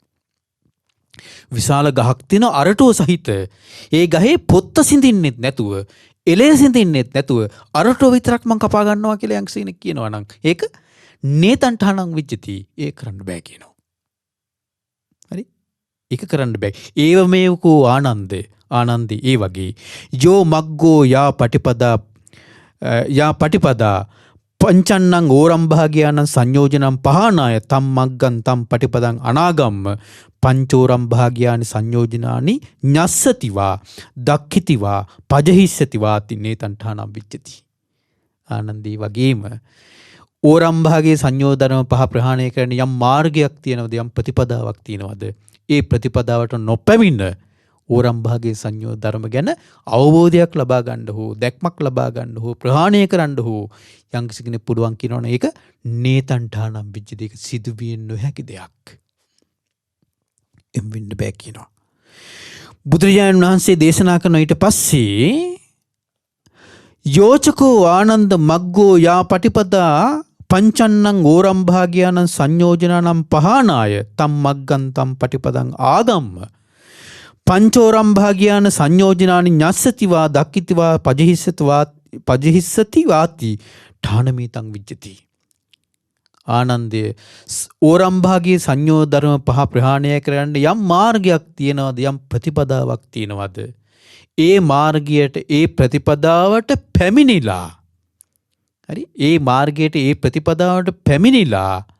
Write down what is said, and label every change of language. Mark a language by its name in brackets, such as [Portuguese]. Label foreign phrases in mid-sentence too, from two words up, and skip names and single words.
[Sinhala] විශාල ගහක් තියෙන අරටුව සහිත ඒ ගහේ පොත්ත සිඳින්නෙත් නැතුව එලය සිඳින්නෙත් නැතුව අරටුව විතරක් මං කපා ගන්නවා කියලා යම්කිසි කෙනෙක් කියනවා නම් ඒක [Pali] නේතං ඨානං විච්ඡති. [Sinhala] ඒක කරන්න බෑ කියනවා. හරි? ඒක කරන්න බෑ. [Pali] ඒව මේකෝ ආනන්දේ [Sinhala] ඒ වගේ [Pali] යෝ මග්ගෝ යා පටිපදා පංචන්නං ඕරම්භාගයානං සංයෝජනං පහනාය තම් මග්ගං තම් පටිපදං අනාගම්ම පංචෝරම්භාගයානි සංයෝජනානි ඤස්සතිවා දක්ඛිතිවා පජහිස්සතිවා තින්නේ තණ්හානම් විච්ඡති. [Sinhala] ආනන්දී වගේම ඕරම්භාගයේ සංයෝධනම පහ ප්‍රහාණය කරන යම් මාර්ගයක් තියෙනවද යම් ප්‍රතිපදාවක් තියෙනවද ඒ ප්‍රතිපදාවට නොපැමිණ ඕරම්භාගයේ සංයෝග ධර්ම ගැන අවබෝධයක් ලබා ගන්න හෝ දැක්මක් ලබා ගන්න හෝ ප්‍රහාණය කරන්න හෝ යම්කිසි කෙනෙක් පුළුවන් කියනවනේ ඒක [Pali] නේතණ්ඨානම් විජ්ජති. [Sinhala] ඒක සිදුවිය නොහැකි දෙයක්. එම් වෙන්න බෑ කියනවා. බුදුරජාණන් වහන්සේ දේශනා කරන ඊට පස්සේ [Pali] යෝචකෝ ආනන්ද මග්ගෝ යා පටිපදා පංචන්නං ඕරම්භාගයානං සංයෝජනානම් පහනාය තම් මග්ගං තම් පටිපදං ආගම්ම පංචෝරම්භාගයාන සංයෝජනානි ඤස්සතිවා දක්ඛිතිවා පජහිස්සතිවාති ඨානමේතං විජ්ජති. [Sinhala] ආනන්දය ඕරම්භාගයේ සංයෝග ධර්ම පහ ප්‍රහාණය කරන්න යම් මාර්ගයක් තියෙනවද යම් ප්‍රතිපදාවක් තියෙනවද ඒ මාර්ගයට ඒ ප්‍රතිපදාවට පැමිණිලා හරි ඒ මාර්ගයට ඒ ප්‍රතිපදාවට පැමිණිලා